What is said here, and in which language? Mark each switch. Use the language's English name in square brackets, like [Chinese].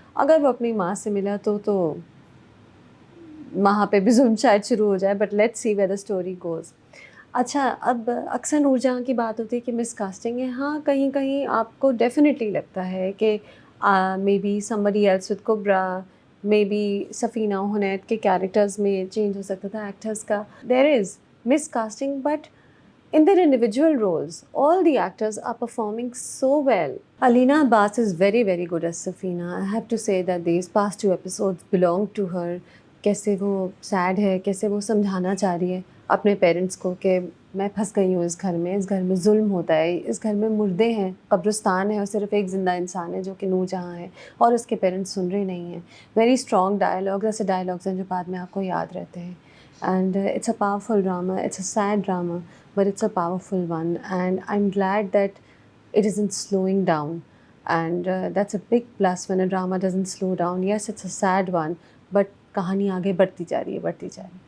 [Urdu] اگر وہ اپنی ماں سے ملا تو وہاں پہ بھی ظلم شاید شروع ہو جائے, [English] But let's see where the story goes. [Urdu] اچھا, اب اکثر نور جہاں کی بات ہوتی ہے کہ مس کاسٹنگ ہے. ہاں, کہیں کہیں آپ کو ڈیفینیٹلی لگتا ہے کہ may be [English] somebody else with [Urdu] کبرا, مے بی سفینہ حنید کے کیریکٹرز میں چینج ہو سکتا تھا ایکٹرز کا. [English] There is miscasting, but in their individual roles, all the actors are performing so well. Alina Abbas is very, very good as Safina. I have to say that these past 2 episodes belong to her. [Urdu] کیسے وہ sad ہے, کیسے وہ سمجھانا چاہ رہی ہے اپنے پیرنٹس کو کہ میں پھنس گئی ہوں اس گھر میں ظلم ہوتا ہے, اس گھر میں مردے ہیں, قبرستان ہے, اور صرف ایک زندہ انسان ہے جو کہ نور جہاں ہے, اور اس کے پیرنٹس سن رہے نہیں ہیں. [English] very strong dialogue, [Urdu] ایسے ڈائلاگس ہیں جو بعد میں آپ کو یاد رہتے ہیں. [English] And it's a powerful drama, it's a sad drama, but it's a powerful one, and I'm glad that it isn't slowing down, and that's a big plus when a drama doesn't slow down. Yes, it's a sad one, but [Urdu] کہانی آگے بڑھتی جا رہی ہے.